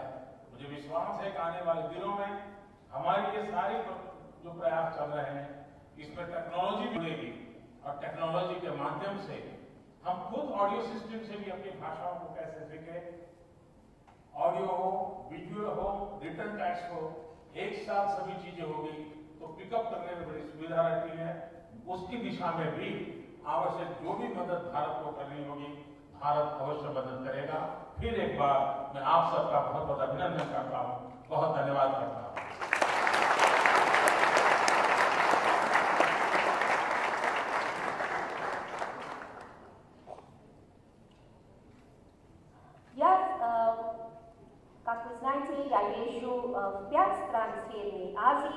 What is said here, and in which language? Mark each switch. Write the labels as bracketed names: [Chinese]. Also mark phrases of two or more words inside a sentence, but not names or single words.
[Hindi] मुझे विश्वास है कि आने वाले दिनों में हमारी ये सारी जो प्रयास चल रहे हैं, इसमें टेक्नोलॉजी जुड़ेगी और टेक्नोलॉजी के माध्यम से हम खुद [English] audio system [Hindi] से भी अपनी भाषाओं को कैसे सीखें, ऑडियो हो, विजुअल हो, [English] return text [Hindi] हो, एक साथ सभी चीजें होगी तो पिकअप करने में बड़ी सुविधा रहती है। उसकी दिशा में भी आवश्यक जो भी मदद भारत को करनी होगी, भारत अवश्य मदद करेगा। फिर एक बार मैं आप सबका बहुत बहुत अभिनंदन करता हूं, बहुत धन्यवाद करता हूं। [Russian] Как вы знаете, я езжу в 5 стран Средней Азии.